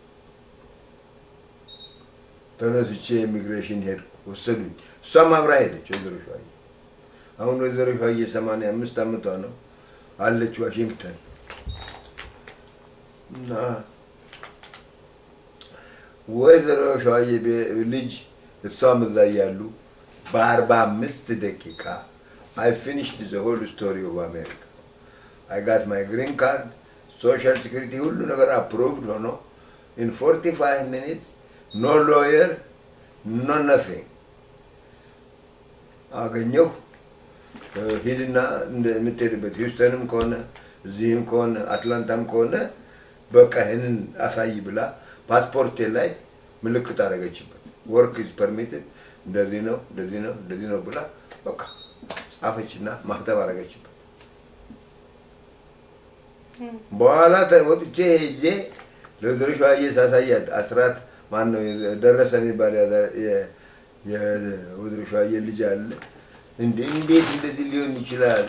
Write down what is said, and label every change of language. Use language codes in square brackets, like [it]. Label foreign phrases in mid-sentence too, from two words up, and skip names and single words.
[am] ተነስቼ ኢሚግሬሽን ሄድኩ። ወሰዱኝ። እሷም አብራ ሄደች ወይዘሮ ሸዋዬ። አሁን ወይዘሮ ሸዋዬ 85 ዓመቷ ነው አለች ዋሽንግተን። እና ወይዘሮ ሸዋዬ ልጅ እሷም እዛ እያሉ በ45 ደቂቃ [en] I finished the whole story of America. I got my green card, social security, [am] ሁሉ ነገር [en] approved ሆኖ in 45 minutes, no lawyer, no nothing. [am] አገኘሁ። ሂድና እንደምትሄድበት ሂውስተንም ከሆነ እዚህም ከሆነ አትላንታም ከሆነ በቃ ይሄንን አሳይ ብላ ፓስፖርቴ ላይ ምልክት አደረገችበት። [en] work is permitted [am] እንደዚህ ነው እንደዚህ ነው እንደዚህ ነው ብላ በቃ ጻፈችና ማህተም አደረገችበት። በኋላ ወጥቼ ሄጄ ለወይዘሮ ሸዋዬ ሳሳያት አስራት ማነው ደረሰ የሚባል የወይዘሮ ሸዋዬ ልጅ አለ። እንዴት እንደዚህ ሊሆን ይችላል?